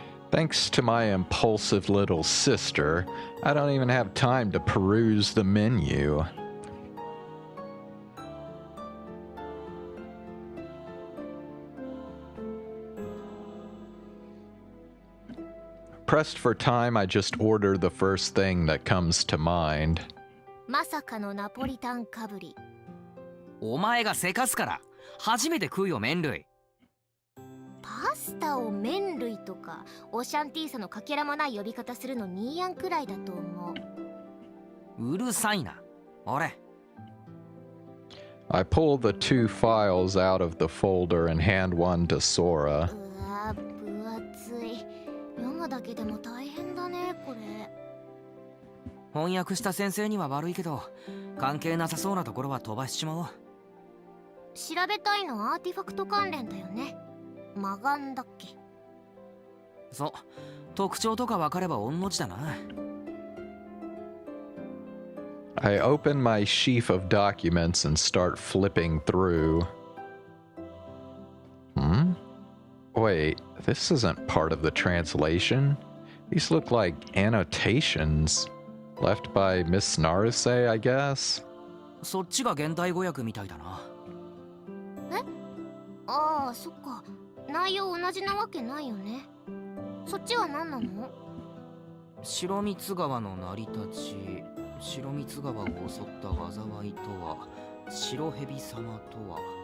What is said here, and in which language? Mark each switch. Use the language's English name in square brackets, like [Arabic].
[English] Thanks to my impulsive little sister, I don't even have time to peruse the menu. Pressed for time, I just order the first thing that comes to mind. [Japanese] まさかのナポリタンかぶり。お前がせかすから初めて食うよ、麺類。パスタを麺類とかオシャンティーサのかけらもない呼び方するのニーヤンくらいだと思う。うるさいな。俺。 [English] I pull the two files out of the folder and hand one to Sora. [Japanese] うわ、分厚い。読むだけでも大変だね、これ。翻訳した先生には悪いけど、関係なさそうなところは飛ばしちまおう。調べたいのはアーティファクト関連だよね。魔眼だっけ？そう、特徴とか分かれば御の字だな。 [English] I open my sheaf of documents and start flipping through. Wait, this isn't part of the translation. These look like annotations left by Miss Naruse, I guess. [Japanese] そっちが現代語訳みたいだな。え？ああ、そっか。内容同じなわけないよね。そっちは何なの？白光川の成り立ち、白光川を襲った災いとは、白蛇様とは。